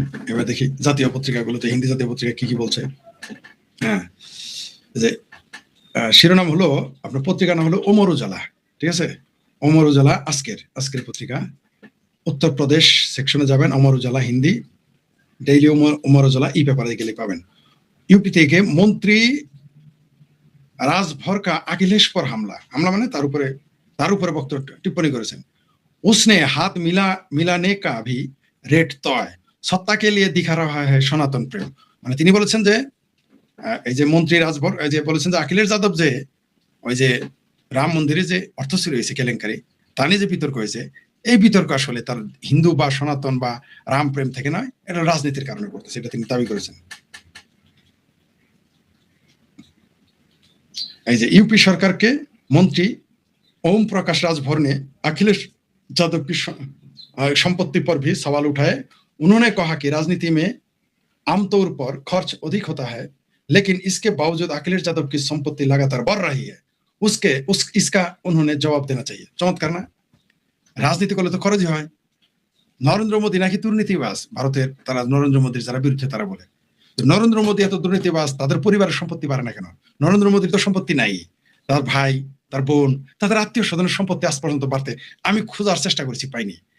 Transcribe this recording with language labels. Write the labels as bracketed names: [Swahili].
[Bangla] এবার দেখি জাতীয় পত্রিকাগুলোতে, হিন্দি জাতীয় পত্রিকা কি কি বলছে। হ্যাঁ, যে শিরোনাম হলো আপনার পত্রিকার নাম হলো অমর উজালা, ঠিক আছে, অমর উজালা আজকের পত্রিকা। উত্তরপ্রদেশ সেকশনে যাবেন, অমর উজালা হিন্দি, ডেইলি অমর উজালা ই পেপারে গেলে পাবেন। ইউপি থেকে মন্ত্রী রাজভরকা [Hindi] अखिलेश पर हमला [Bangla] মানে তার উপরে বক্তব্য টিপ্পणी করেছেন। [Hindi] उसने हाथ मिलाने का भी रेट तय, सत्ता के लिए दिखा रहा है सनातन प्रेम। [Bangla] মানে তিনি বলেছেন যে এই যে মন্ত্রী রাজভর যে বলেছেন যে অখিলেশ যাদব যে ওই যে রাম মন্দিরে যে অর্থ চুরি হয়েছে কেলেঙ্কারি তা নিয়ে যে বিতর্ক হয়েছে, এই বিতর্ক আসলে তার হিন্দু বা সনাতন বা রাম প্রেম থেকে নয়, এটা রাজনীতির কারণে করতেছে, এটা তিনি দাবি করেছেন। এই যে [Hindi] यूपी सरकार के मंत्री ओम प्रकाश राजभर ने अखिलेश यादव की संपत्ति पर भी सवाल उठाए। उन्होंने कहा कि राजनीति में आमतौर पर खर्च अधिक होता है, लेकिन इसके बावजूद अखिलेश यादव की संपत्ति लगातार बढ़ रही है। इसका उन्होंने जवाब देना चाहिए। चमत्कार ना? [Bangla] राजनीति করলে তো খরচই হয়। নরেন্দ্র মোদী নাকি দুর্নীতিবাজ, ভারতের তারা নরেন্দ্র মোদীর যারা বিরুদ্ধে তারা বলে নরেন্দ্র মোদী এত দুর্নীতিবাজ, তাদের পরিবারের সম্পত্তি বাড়ে না কেন? নরেন্দ্র মোদীর তো সম্পত্তি নাই, তার ভাই, তার বোন, তাদের আত্মীয় স্বজনের সম্পত্তি আজ পর্যন্ত বাড়তে আমি খোঁজার চেষ্টা করেছি, পাইনি।